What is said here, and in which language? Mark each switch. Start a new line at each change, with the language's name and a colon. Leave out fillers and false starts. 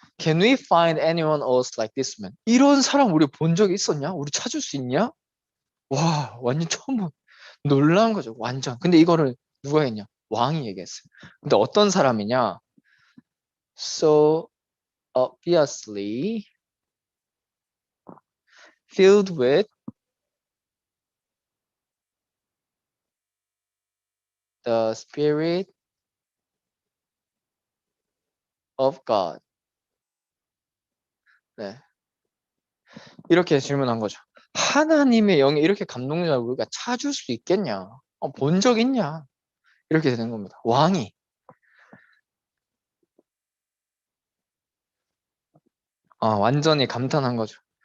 English: Can we find anyone else like this man?
Korean: 이런 사람 우리 본 적이 있었냐? 우리 찾을 수 있냐? 와, 완전 처음 놀라운 거죠. 완전. 근데 이거를 누가 했냐? 왕이 얘기했어요. 근데 어떤 사람이냐?
English: So obviously filled with the spirit of God.
Korean: 네. 이렇게 질문한 거죠. 하나님의 영이 이렇게 감동적으로 우리가 찾을 수 있겠냐? 본 적 있냐? 이렇게 되는 겁니다. 왕이. 완전히 감탄한 거죠.